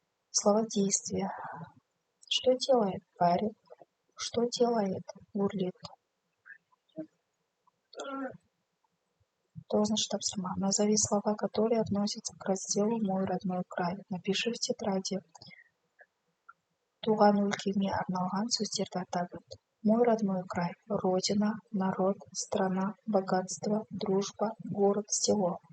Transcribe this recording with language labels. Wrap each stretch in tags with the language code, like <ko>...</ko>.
<ru>Слова действия. Что делает, парит, что делает, бурлит. Должность тапсырма. Назови слова, которые относятся к разделу «Мой родной край». Напиши в тетради.</ru> <kk>Туған өлкеме арналған сөздерді атап өт.</kk> <ru>Мой родной край. Родина, народ, страна, богатство, дружба, город, село.</ru>